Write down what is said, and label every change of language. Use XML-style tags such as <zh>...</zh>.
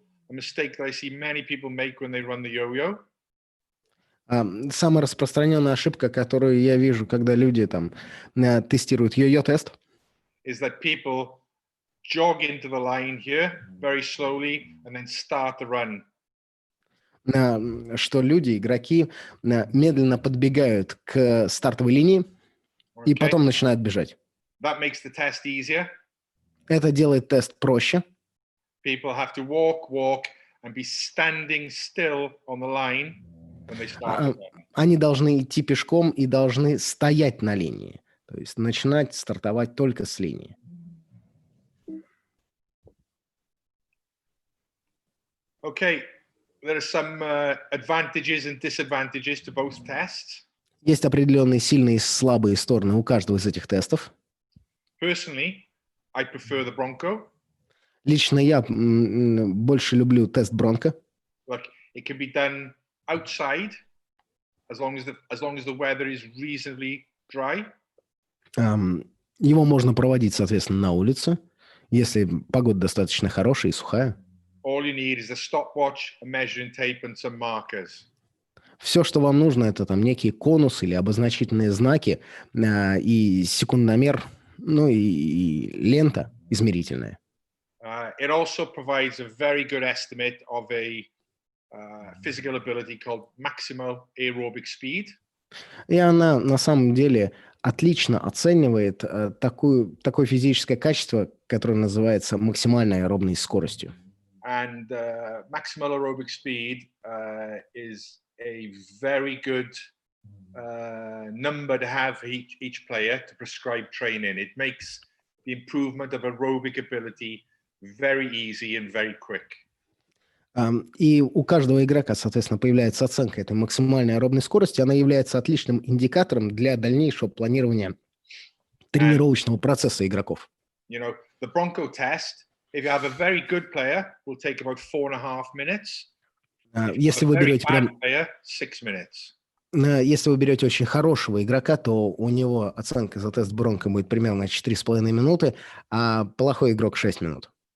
<en>A mistake that I see many people make when they run the yo-yo.</en> <ru>Самая распространенная ошибка, которую я вижу, когда люди там тестируют йо-йо-тест,</ru> <en>is that people jog into the line here very slowly and then start the run.</en> <ru>Что люди, игроки, медленно подбегают к стартовой линии и потом начинают бежать.</ru> <en>That makes the test easier.</en> <ru>Это делает тест проще.</ru> <en>People have to walk and be standing still on the line when they start.</en> <ru>Они должны идти пешком и должны стоять на линии. То есть начинать стартовать только с линии.</ru> <en>Okay, there are some advantages and disadvantages to both tests.</en> <ru>Есть определенные сильные и слабые стороны у каждого из этих тестов.</ru> <en>Personally, I prefer the Bronco.</en> <ru>Лично я больше люблю тест Бронко.</ru> <en>Like, it can be done outside as long as the weather is reasonably dry.</en> <ru>Его можно проводить, соответственно, на улице, если погода достаточно хорошая и сухая.</ru> <en>All you need is a stopwatch, a measuring tape, and some markers.</en> <ru>Все, что вам нужно, это там некие конусы или обозначительные знаки и секундомер, ну и лента измерительная.</ru> <en>It also provides a very good estimate of a physical ability called maximal aerobic speed.</en> <ru>И она на самом деле отлично оценивает такое физическое качество, которое называется максимальной аэробной скоростью.</ru> <en>And maximal aerobic speed is a very good number to have each player to prescribe training. It makes the improvement of aerobic ability very easy and very quick.</en> <ru>И у каждого игрока, соответственно, появляется оценка этой максимальной аэробной скорости. Она является отличным индикатором для дальнейшего планирования тренировочного процесса игроков.</ru> <en>You know, the Bronco test, if you have a very good player, will take about 4.5 minutes.</en> <ru>Если вы берете прям...</ru> <en>player, 6 minutes.</en> <ru>Если вы берете очень хорошего игрока, то у него оценка за тест Бронко будет примерно 4,5 минуты, а плохой игрок 6 минут.</ru>